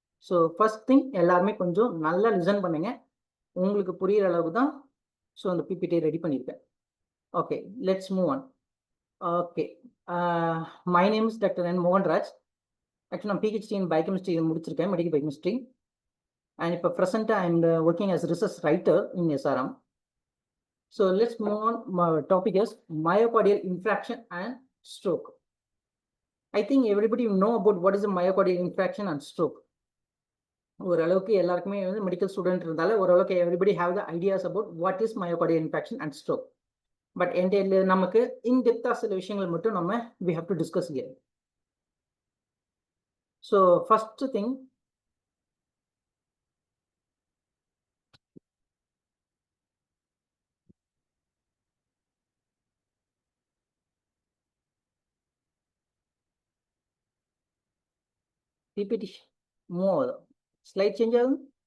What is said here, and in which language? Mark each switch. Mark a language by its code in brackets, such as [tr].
[ta] So first thing, எல்லாருமே கொஞ்சம் நல்லா லிசன் பண்ணுங்க, உங்களுக்கு புரிகிற அளவுக்கு தான் ஸோ அந்த பிபிடி ரெடி பண்ணியிருக்கேன். [en] Okay, let's move on. Okay, my name is doctor N Mohanraj. Actually நான் PhD in biochemistry முடிச்சிருக்கேன், medical biochemistry. And இப்போ ப்ரெசென்ட்டாக I am working as research writer in SRM. So let's move on. My topic is myocardial infarction and stroke. I think everybody know about what is a myocardial infarction and stroke. [ta] ஓரளவுக்கு எல்லாருக்குமே வந்து medical student இருந்தால ஓரளவுக்கு [en] Everybody have the ideas about what is myocardial infection and stroke. But என்டையர்ல நமக்கு in டெப்தா [ta] சில விஷயங்கள் மட்டும் நம்ம [en] We have to discuss here. [ta] So first thing, PPT move ஆகுது, ஸ்லைட் சேஞ்ச் ஆகுது.